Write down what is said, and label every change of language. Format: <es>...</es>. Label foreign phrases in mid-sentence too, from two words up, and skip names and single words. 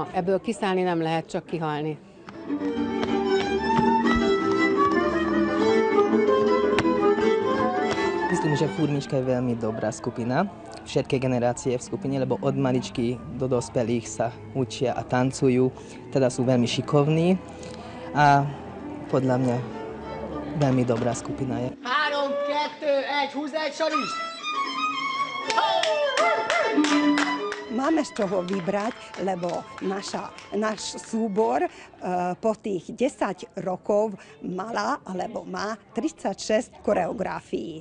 <hu>Ebből kiszállni nem lehet, csak kihalni.</hu> <sk>Myslím, že furmička je veľmi dobrá skupina. Všetky generácie v skupine, lebo od maličky do dospelých sa učia a tancujú, teda sú veľmi šikovní a podľa mňa veľmi dobrá skupina je.</sk> <hu>3, 2, 1, húzd egy sariszt!</hu> <sk>Máme z čoho vybrať, lebo náš súbor po tých 10 rokov mala alebo má 36 koreografií.</sk>